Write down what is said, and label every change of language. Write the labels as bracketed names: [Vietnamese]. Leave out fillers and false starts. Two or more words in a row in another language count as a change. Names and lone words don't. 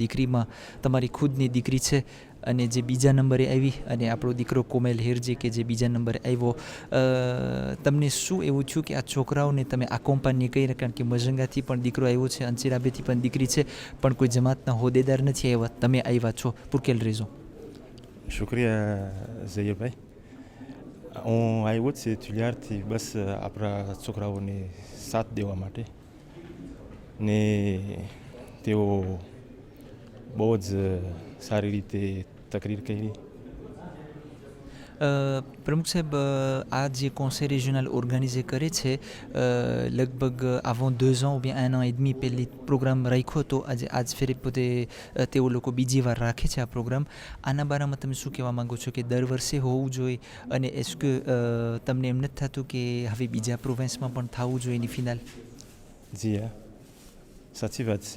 [Gujarati] દીકરીમાં તમારી ખુદની દીકરી છે અને જે બીજા નંબરે આવી, અને આપણો દીકરો કોમેલ હેરજી કે જે બીજા નંબરે આવ્યો. તમને શું એવું થયું કે આ છોકરાઓને તમે આકોમ્પાની કહી રહ્યા? કારણ કે મઝંગાથી પણ દીકરો આવ્યો છે, અંચિરાબેથી પણ દીકરી છે, પણ કોઈ જમાતના હોદ્દેદાર નથી આવ્યા, તમે આવ્યા છો. [French] pour quelle raison? [Gujarati] શુક્રિયા ઝૈયદભાઈ. હું આવ્યો જ છે તુલિયારથી બસ આપણા છોકરાઓને સાથ દેવા માટે. ને તેઓ બહુ જ સારી રીતે તકરીર કરી. પ્રમુખ સાહેબ, આ જે [French] conseil régional [Gujarati] ઓર્ગેનાઇઝ કરે છે, લગભગ [French] avant 2 ans ou bien 1 an et demi [Gujarati] પહેલી પ્રોગ્રામ રાખ્યો હતો. આજ ફેરે પોતે તેઓ લોકો બીજી વાર રાખે છે આ પ્રોગ્રામ. આના બારામાં તમે શું કહેવા માગો છો કે દર વર્ષે હોવું જોઈએ, અને એસ કે તમને એમ નથી થતું કે હવે બીજા પ્રોવિન્સમાં પણ થવું જોઈએ એની ફિનાલ? જી હા, સાચી વાત છે.